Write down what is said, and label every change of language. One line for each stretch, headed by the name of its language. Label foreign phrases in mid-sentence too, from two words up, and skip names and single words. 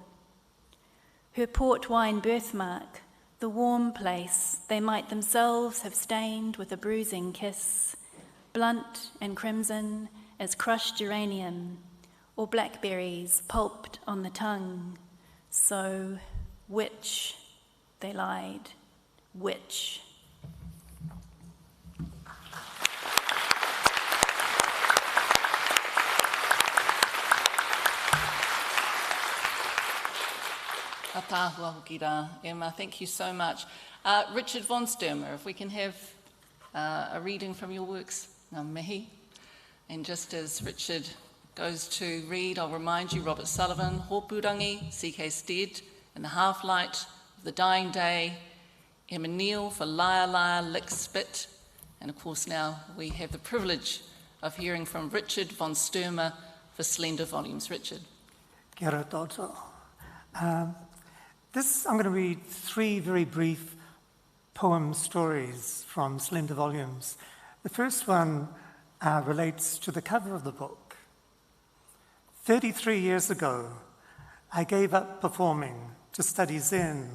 English: Her port wine birthmark, the warm place they might themselves have stained with a bruising kiss, blunt and crimson as crushed geranium, or blackberries pulped on the tongue. So, which? They lied. Which?
Māori: Atahua hoki rā.
English: Emma, thank you so much. Richard von Sturmer, if we can have a reading from your works.
Māori: Ngā mihi.
English: And just as Richard goes to read, I'll remind you, Robert Sullivan, Hopurangi, C.K. Stead, and the Half-Light of the Dying Day, Emma Neal for Liar Liar Lick Spit, and of course now we have the privilege of hearing from Richard von Sturmer for Slender Volumes. Richard.
Māori: Kia ora tātou.
English: I'm going to read 3 very brief poem stories from Slender Volumes. The first one relates to the cover of the book. 33 years ago, I gave up performing to study Zen.